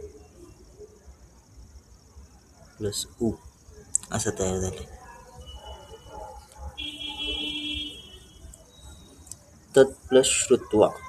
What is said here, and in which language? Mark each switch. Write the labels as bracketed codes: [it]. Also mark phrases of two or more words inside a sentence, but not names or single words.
[mr] प्लस उ असं तयार झालं. [sa] तत् प्लस श्रुत्वा